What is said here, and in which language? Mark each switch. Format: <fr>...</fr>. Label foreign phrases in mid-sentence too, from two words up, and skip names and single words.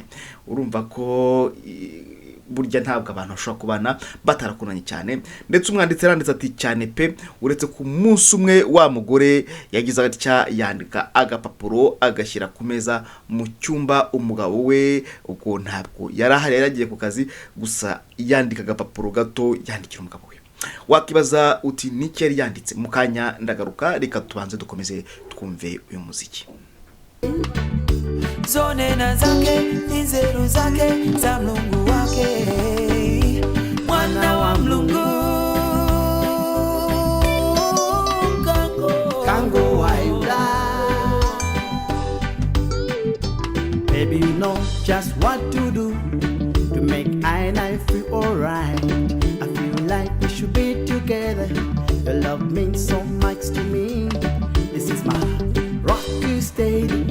<rw>Urumva ko burya ntabwo abantu bashobora kubana batarakunanye cyane ndetse umwanditsi yaranditse ati cyane pe uretse ku munsi umwe wa mugore yagize atya yandika agapapuro agashyira ku meza mu cyumba umugabo we uko ntabwo yarahari yaragiye ku kazi gusa yandika agapapuro gato yandikira umugabo we. Wakibaza uti niki yari yanditse mu kanya ndagaruka reka tubanze dukomeze twumve uyu muziki.</rw> <ny>Zonena zake, nzeru zake, za mlungu wake Mwana wa mlungu Kango waila</ny> <en>Baby you know just what to do To make I feel together. Your love means so much to me. This is my rock you steady.</en>